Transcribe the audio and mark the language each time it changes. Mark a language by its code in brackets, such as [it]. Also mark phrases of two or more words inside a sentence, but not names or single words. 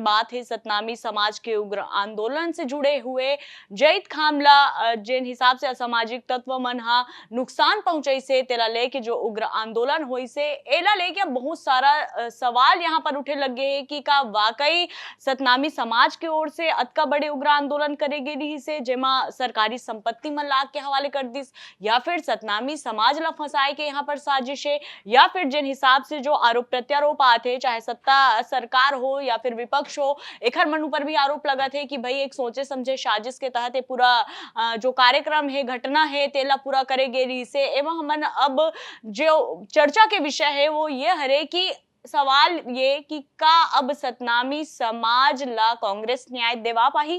[hne] बात है सतनामी समाज के उग्र आंदोलन से जुड़े हुए जैत खामला जिन हिसाब से असामाजिक तत्व मन हा नुकसान पहुंचाई से तेला लेके जो उग्र आंदोलन होई से एला लेके बहुत सारा सवाल यहाँ पर उठे लगे है कि का वाकई सतनामी समाज की ओर से अतका बड़े उग्र आंदोलन करे गे रही से जेमा सरकारी संपत्ति मन ला के हवाले कर दिस या फिर सतनामी समाज ला फंसाए के यहाँ पर साजिश है या फिर जिन हिसाब से जो आरोप प्रत्यारोप आते चाहे सत्ता सरकार हो या फिर विपक्ष हो एकर मन ऊपर भी आरोप लगा थे कि भाई एक सोचे समझे साजिश के तहत ये पूरा जो कार्यक्रम है घटना है तेला पूरा करे गे रही से एवं हमन अब जो चर्चा के विषय है वो ये हरे कि सवाल ये कि का अब सतनामी समाज ला कांग्रेस न्याय देवा पाही।